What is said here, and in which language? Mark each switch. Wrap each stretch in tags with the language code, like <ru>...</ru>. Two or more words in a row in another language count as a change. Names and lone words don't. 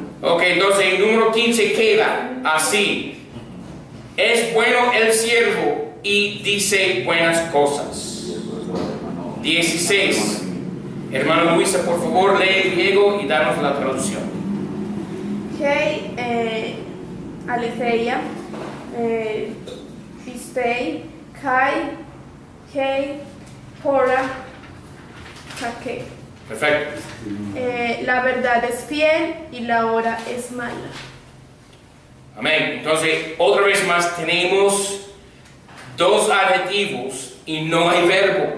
<es>Ok, entonces el número 15 queda así. Es bueno el siervo y dice buenas cosas. 16. Hermano Luisa, por favor, lee griego y danos la traducción.</es> <el>ἡ ἀλήθεια πιστή καὶ, ἡ ὥρα κακή.</el> <es>Perfecto. La verdad es fiel y la hora es mala. Amén. Entonces, otra vez más tenemos dos adjetivos y no hay verbo.</es>